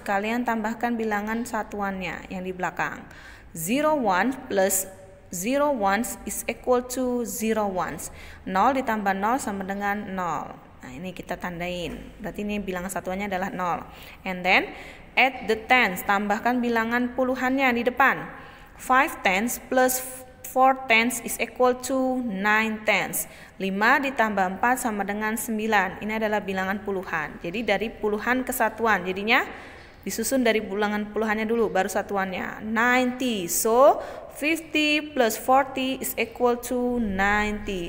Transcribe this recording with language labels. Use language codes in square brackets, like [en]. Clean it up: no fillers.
[id] Kalian tambahkan bilangan satuannya yang di belakang. [en] 01 plus 0 ones is equal to 0 ones. [id] 0 ditambah 0 sama dengan 0. Nah, ini kita tandain. Berarti ini bilangan satuannya adalah 0. [en] And then add the tens, [id] tambahkan bilangan puluhannya di depan. [en] 5 tens plus 4 tens is equal to 9 tens. [id] 5 ditambah 4 sama dengan 9. Ini adalah bilangan puluhan. Jadi dari puluhan ke satuan. Jadinya disusun dari bilangan puluhannya dulu, baru satuannya. 90. [en] So, 50 plus 40 is equal to 90.